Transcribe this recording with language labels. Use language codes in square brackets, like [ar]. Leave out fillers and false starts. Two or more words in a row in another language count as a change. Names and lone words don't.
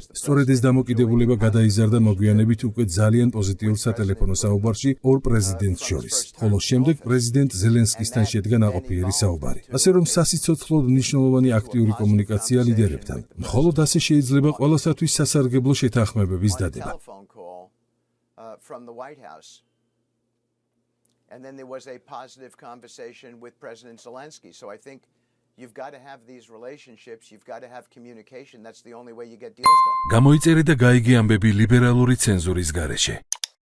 [ka] სწორედ ეს დამოკიდებულება გადაიზარდა მოგვიანებით უკვე ძალიან პოზიტიურ სატელეფონო საუბარში ორ პრეზიდენტს შორის, ხოლო შემდეგ პრეზიდენტ ზელენსკისთან შედგა ნაყოფიერი საუბარი. ასე რომ სასიცოცხლოდ მნიშვნელოვანი აქტიური კომუნიკაცია ლიდერებთან. მხოლოდ ასე შეიძლება ყველასათვის სასარგებლო შეთანხმებების დადება. [en] And then there was a positive conversation with President Zelensky. So I think you've got to have these relationships, you've got to have communication. That's the only way you get deals done. [ka] გამოიწერე და გაიგე ამბები ლიბერალური ცენზურის გარეშე.